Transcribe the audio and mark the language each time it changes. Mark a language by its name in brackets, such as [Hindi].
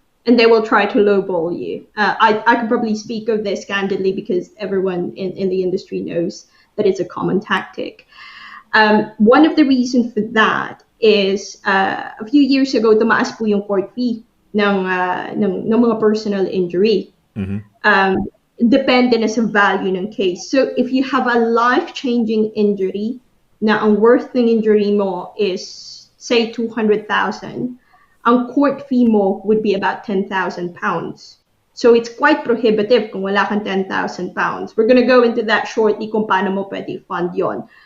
[English] And they will try to lowball you. I could probably speak of this candidly because everyone in the industry knows that it's a common tactic. One of the reasons for that is a few years ago, [Filipino] tumaas po yung court fee ng mga personal injury. Mm-hmm. Depende na sa value ng case. [English] So if you have a life-changing injury [Filipino] na ang worth ng injury mo [English] is, say, 200,000, [Filipino] ang court fee mo [English] would be about 10,000 pounds. So it's quite prohibitive [Filipino] kung wala kang 10,000 pounds. [English] We're going to go into that shortly [Filipino] kung paano mo pwede fund yon.